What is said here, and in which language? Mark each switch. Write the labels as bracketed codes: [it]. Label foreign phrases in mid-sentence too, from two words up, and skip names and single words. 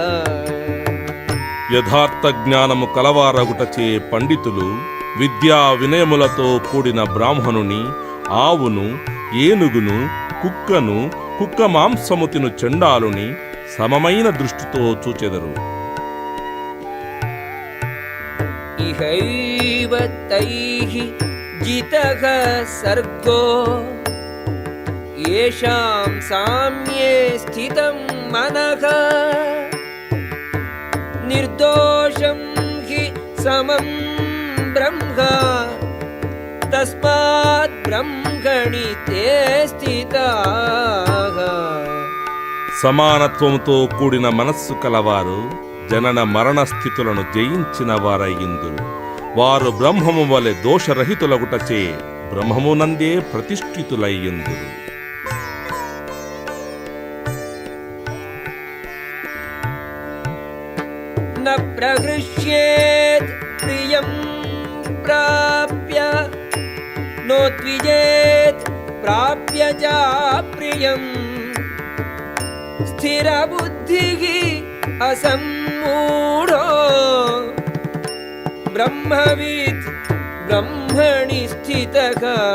[te] యథార్థ జ్ఞానము కలవారగుటచే పండితులు విద్యా వినయములతో కూడిన బ్రాహ్మణుని ఆవును ఏనుగును కుక్కను కుక్క మాంసము తిను చండాలుని సమమైన దృష్టితో చూచెదరు. [sa] ఇహైవ తైః జితః సర్గో యేషాం సామ్యే స్థితం మనః నిర్దోషం హి సమం బ్రహ్మ తస్మాత్ బ్రహ్మణి తే స్థితాః. [te] సమానత్వముతో కూడిన మనస్సు కలవారు జనన మరణ స్థితులను జయించిన వారయ్యిందురు. వారు బ్రహ్మము వలె దోషరహితులగుటచే బ్రహ్మమునందే ప్రతిష్ఠితులయ్యిందురు. [sa] న ప్రహృష్యేత్ ప్రియం ప్రాప్య నోద్విజేత్ ప్రాప్య చ ప్రియం స్థిరబుద్ధిః అసమ్మూఢో బ్రహ్మవిత్ బ్రహ్మణి స్థితః.